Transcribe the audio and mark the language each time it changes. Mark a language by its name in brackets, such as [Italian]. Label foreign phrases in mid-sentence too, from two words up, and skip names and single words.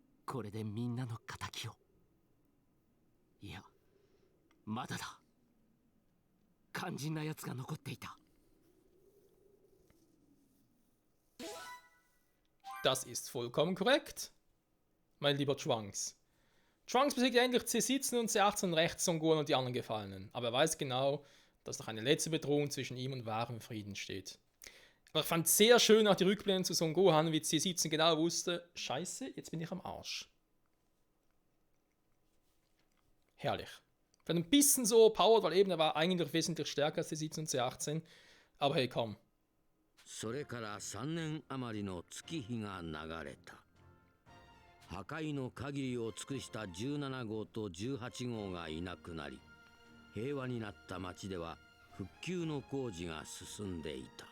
[Japanese] これでみんなの仇を。いや、まだだ。肝心な奴が残っていた。 [German] Das ist vollkommen korrekt, mein lieber Trunks. Trunks besiegt endlich C17 und C18 und rächt Son Gohan und die anderen Gefallenen. Aber er weiß genau, dass noch eine letzte Bedrohung zwischen ihm und wahrem Frieden steht. Aber ich fand sehr schön auch die Rückblenden zu Son Gohan, wie C17 genau wusste, Scheiße, jetzt bin ich am Arsch. Herrlich. Vielleicht ein bisschen so powered, weil eben er war eigentlich wesentlich stärker als C17 und C18. Aber hey, komm. [Japanese] それから3年余りの月日が流れた。破壊の限りを尽くした17号と18号がいなくなり、平和になった町では復旧の工事が進んでいた。